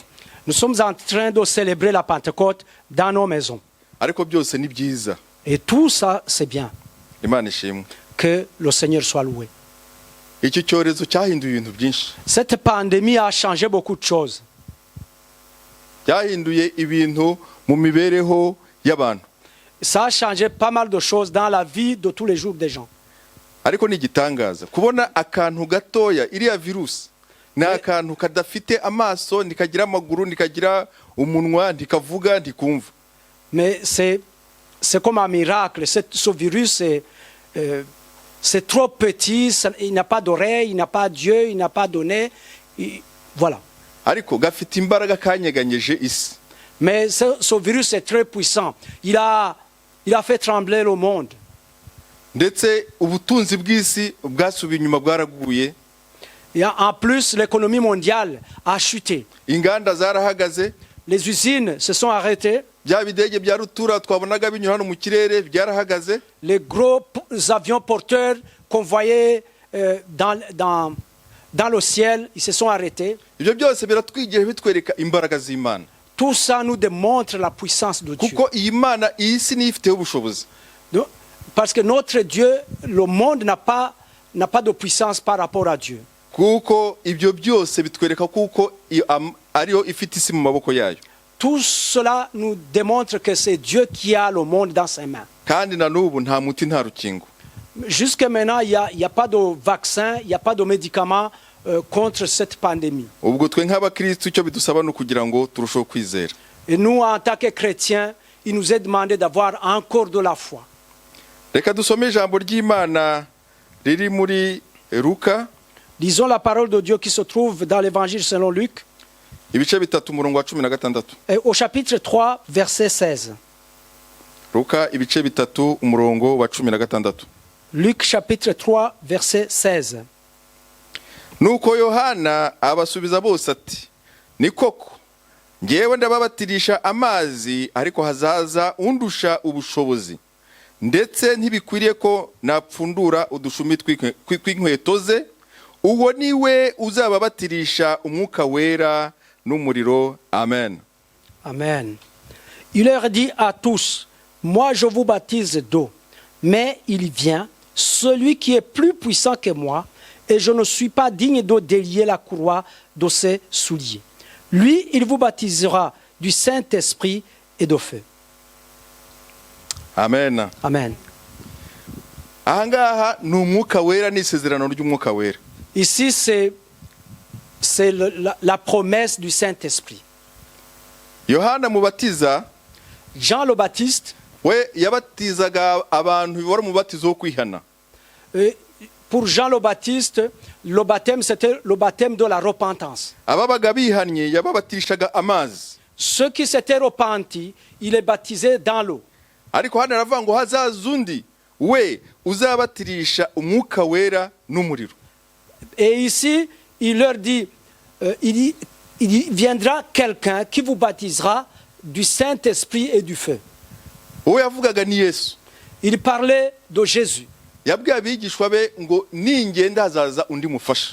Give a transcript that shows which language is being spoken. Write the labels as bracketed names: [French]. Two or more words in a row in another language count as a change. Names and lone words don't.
[French] Nous sommes en train de célébrer la Pentecôte dans nos maisons. [Kinyarwanda] ariko byose ni byiza. [French] Et tout ça, c'est bien. [Kinyarwanda] Imana ishimwe. [French] Que le Seigneur soit loué. [Kinyarwanda] Iki cyorezo cyahinduye ibintu byinshi, [French] Cette pandémie a changé beaucoup de choses. [Kinyarwanda] cyahinduye ibintu mu mibereho y'abantu, [French] Ça a changé pas mal de choses dans la vie de tous les jours des gens. [Kinyarwanda] ariko ni igitangaza kubona akantu gatoya, iriya virusi ni akantu kadafite amaso, ntikagira amaguru, ntikagira umunwa, ntikavuga, ntikumva. [French] Mais c'est comme un miracle. Ce virus, c'est trop petit, il n'a pas d'oreille, il n'a pas d'yeux, il n'a pas de nez. Voilà. [Kinyarwanda] Ariko gafite imbaraga kanyeganyeje isi. [French] Mais ce virus est très puissant. Il a fait trembler le monde. [Kinyarwanda] Ndetse ubutunzi bw'isi bwasubiye inyuma, bwaraguye. [French] Et en plus, l'économie mondiale a chuté. [Kinyarwanda] Inganda zarahagaze, [French] Les usines se sont arrêtées. [Kinyarwanda] bya bidege bya rutura twabonaga binyura hano mu kirere byarahagaze. [French] Les gros avions porteurs qu'on voyait dans le ciel, ils se sont arrêtés. [Kinyarwanda] Ibyo byose biratwigira bitwereka imbaraga z'Imana, [French] Tout ça nous démontre la puissance de Dieu. [Kinyarwanda] kuko iyi Mana iyi si niyo ifiteho ubushobozi. [French] Parce que notre Dieu, le monde n'a pas de puissance par rapport à Dieu. [Kinyarwanda] Kuko ibyo byose bitwereka kuko ariyo ifite isi mu maboko yayo. [French] Tout cela nous démontre que c'est Dieu qui a le monde dans ses mains. [Kinyarwanda] Kandi na n'ubu nta muti nta rukingo. [French] Jusqu'à maintenant, il n'y a pas de vaccin, il n'y a pas de médicament contre cette pandémie. [Kinyarwanda] Ubwo twe nk'abakristo icyo bidusaba no kugira ngo turusheho kwizera. [French] Et nous, en tant que chrétiens, il nous est demandé d'avoir encore de la foi. [Kinyarwanda] Reka dusome ijambo ry'Imana riri muri Luka, [French] Lisons la parole de Dieu qui se trouve dans l'évangile selon Luc, [Kinyarwanda] ibice bitatu umurongo wa 16. [French] et au chapitre 3, verset 16. [Kinyarwanda] Luka ibice bitatu umurongo wa 16. [French] Luc chapitre 3, verset 16. [Kinyarwanda] Nuko Yohana abasubiza bose ati, ni koko ngewe ndababatirisha amazi, ariko hazaza undusha ubushobozi, ndetse ntibikwiriye ko napfundura udushumi tw'inkweto ze. Uwo niwe uzababatirisha umwuka wera n'umuriro. Amen. Amen. [French] Il leur dit à tous, moi je vous baptise d'eau, mais il vient celui qui est plus puissant que moi, et je ne suis pas digne de délier la courroie de ses souliers. Lui, il vous baptisera du Saint-Esprit et de feu. Amen. Amen. [Kinyarwanda] Ahangaha ni umwuka wera n'isezerano ry'umwuka wera. [French] Ici, c'est la promesse du Saint-Esprit. [Kinyarwanda] Yohana mubatiza, [French] Jean le Baptiste, [Kinyarwanda] we yabatizaga abantu wari umubatizo wo kwihana. [French] pour Jean le Baptiste, le baptême, c'était le baptême de la repentance. [Kinyarwanda] Ababaga bihannye yababatirishaga amazi. [French] Ceux qui s'étaient repentis, il les baptisait dans l'eau. [Kinyarwanda] Ariko hano aravuga ngo hazaza undi we uzabatirisha umwuka wera n'umuriro. [French] Et ici, il leur dit, il viendra quelqu'un qui vous baptisera du Saint-Esprit et du feu. [Kinyarwanda] Uwo yavugaga ni Yesu. [French] Il parlait de Jésus. [Kinyarwanda] Yabwiye abigishwa be ngo ningenda hazaza undi mufasha.